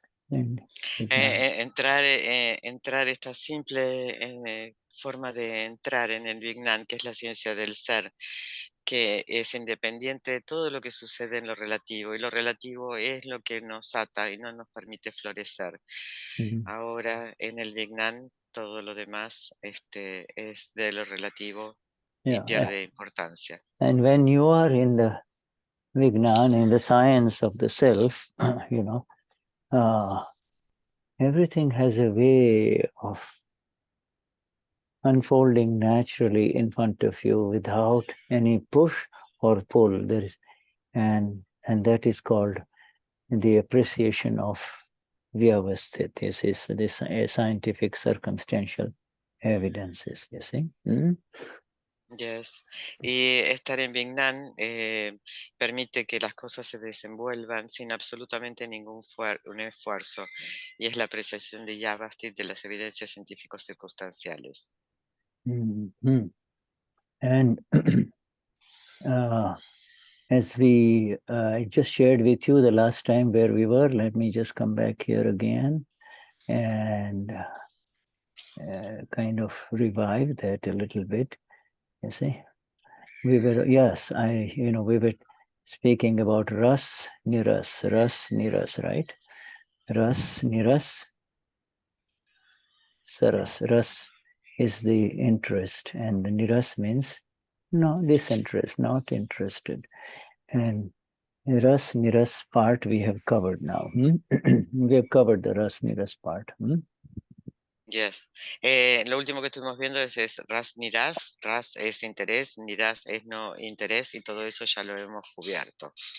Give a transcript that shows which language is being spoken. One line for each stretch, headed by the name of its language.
Spanish: Entrar esta simple forma de entrar en el Vignan, que es la ciencia del ser, que es independiente de todo lo que sucede en lo relativo, y lo relativo es lo que nos ata y no nos permite florecer. Ahora en el Vignan todo lo demás es de lo relativo y
English: Yeah.
Spanish: pierde importancia.
English: And when you are in the Vignan, in the science of the self, you know, everything has a way of unfolding naturally in front of you without any push or pull. There is, and that is called the appreciation of vyavasthit. This is this scientific circumstantial evidences. You see. Yes.
Spanish: Y estar en Vignan permite que las cosas se desenvuelvan sin absolutamente ningún un esfuerzo, y es la apreciación de Yavastit de las evidencias científicos circunstanciales.
English: And as we just shared with you the last time where we were, let me just come back here again and kind of revive that a little bit. You see, we were, yes, we were speaking about ras, niras, right? Ras, niras, saras. Ras is the interest, and the niras means no, disinterest, not interested. And the ras, niras part we have covered now. We have covered the ras, niras part. Yes.
Spanish: Lo último que estuvimos viendo es ras niras. Ras es interés, niras es no interés, y todo eso ya lo hemos cubierto.